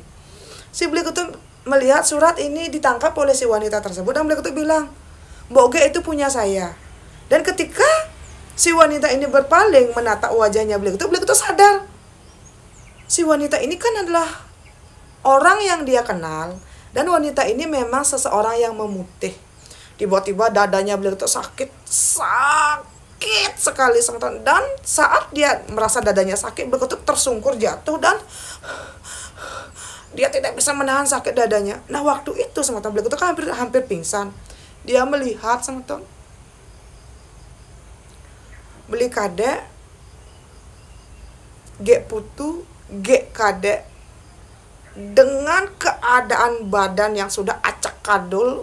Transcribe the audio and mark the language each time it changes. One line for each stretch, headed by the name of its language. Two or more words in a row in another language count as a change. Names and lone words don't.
Indonesian: Si Beli Ketut melihat surat ini ditangkap oleh si wanita tersebut dan Beli Ketut bilang, "Boge itu punya saya." Dan ketika si wanita ini berpaling menatap wajahnya Beli Ketut sadar. Si wanita ini kan adalah orang yang dia kenal. Dan wanita ini memang seseorang yang memutih. Tiba-tiba dadanya Beli Ketut sakit sekali semeton. Dan saat dia merasa dadanya sakit, Beli Ketut tersungkur jatuh dan dia tidak bisa menahan sakit dadanya. Nah waktu itu semeton Beli Ketut kan hampir pingsan. Dia melihat semeton Beli Kade, Gek Putu, Gek Kade dengan keadaan badan yang sudah acak kadul.